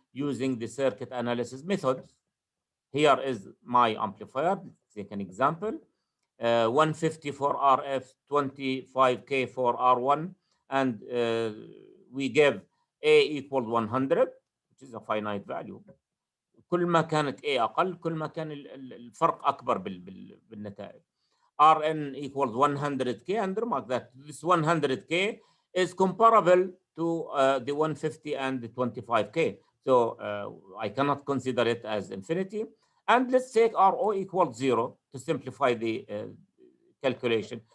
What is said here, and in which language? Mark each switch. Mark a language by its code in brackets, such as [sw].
[en] using the circuit analysis methods. Here is my amplifier. Let's take an example. 150 for RF, 25K for R1, and we give A equal 100, which is a finite value. [ar] كل ما كانت A أقل كل ما كان الفرق أكبر بالنتائج. [en] Rn equals 100K, and remark that this 100K is comparable to the 150 and the 25K. So I cannot consider it as infinity. And let's take Ro equals 0 to simplify the calculation.